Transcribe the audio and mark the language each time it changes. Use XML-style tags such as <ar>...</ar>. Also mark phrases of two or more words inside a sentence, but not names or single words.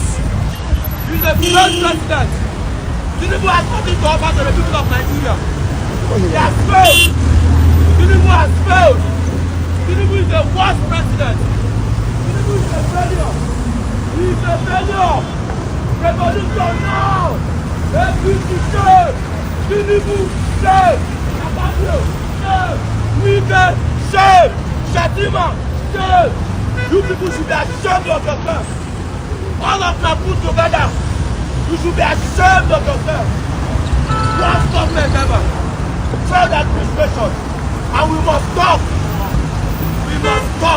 <en>He's the failed president. Tinubu has nothing to offer to the people of Nigeria. He has failed. Tinubu has failed. Tinubu is the worst president. Tinubu is a failure. He is a failure. Revolution now. APC shame. Tinubu shame. Ababio shame. Wike shame. Shatima shame. You people should be ashamed of yourself. All of them put together. You should be ashamed of yourself. Worst government ever. Failed administration. And we must stop. We must stop.</en>